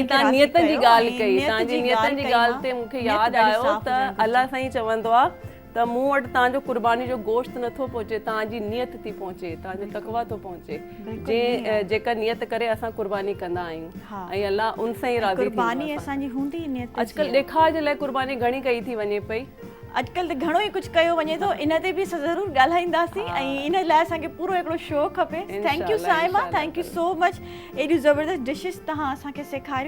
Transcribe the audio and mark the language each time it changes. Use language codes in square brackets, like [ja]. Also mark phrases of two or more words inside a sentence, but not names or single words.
[sd] ऐं तव्हां नियतनि जी ॻाल्हि कई, तव्हांजी नियतनि जी ॻाल्हि ते मूंखे यादि आयो त अलाह साईं चवंदो आहे त मूं वटि तव्हांजो क़ुर्बानी जो गोश्त नथो पहुचे, तव्हांजी नियत थी पहुचे, तव्हांजो तक़वा थो पहुचे, जेका नियत करे असां क़ुर्बानी कंदा आहियूं ऐं अलाह उन सां ई राज़ी थींदो आहे। अॼुकल्ह ॾेखार जे लाइ क़ुर्बानी घणी कई थी वञे पई, अॼुकल्ह त घणो ई कुझु कयो वञे थो, इन ते बि असां ज़रूरु ॻाल्हाईंदासीं ऐं इन लाइ असांखे पूरो हिकिड़ो शो खपे। [en] Thank you Saima, thank you so much, [sd] एॾियूं ज़बरदस्त डिशिस तव्हां असांखे सेखारियूं।